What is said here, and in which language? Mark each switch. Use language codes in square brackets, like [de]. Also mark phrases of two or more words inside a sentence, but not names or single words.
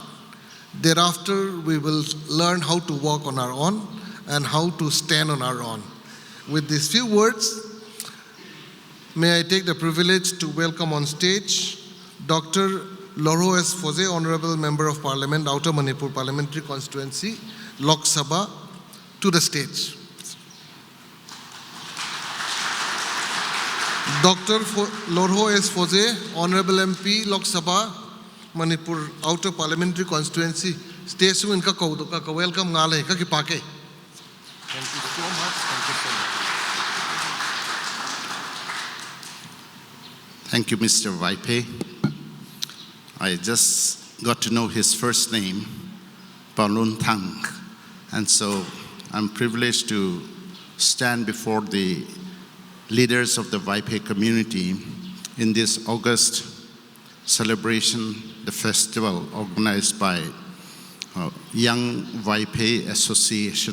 [en] Thereafter, we will learn how to walk on our own and how to stand on our own. With these few words, may I take the privilege to welcome on stage Dr. Lorho Pfoze, Honorable Member of Parliament, Outer Manipur Parliamentary Constituency, Lok Sabha, to the stage. Dr. Lorho Pfoze, Honorable MP, Lok Sabha, Manipur Outer Parliamentary Constituency, [vap] stage in ka welcome ngale ka ki pake. [en] Thank you so much. Thank you so much. Thank you, Mr. Vaiphei. I just got to know his first name, Palun Thang, and so I'm privileged to stand before the leaders of the Vaiphei community in this August celebration, the festival organized by Young Vaiphei Association.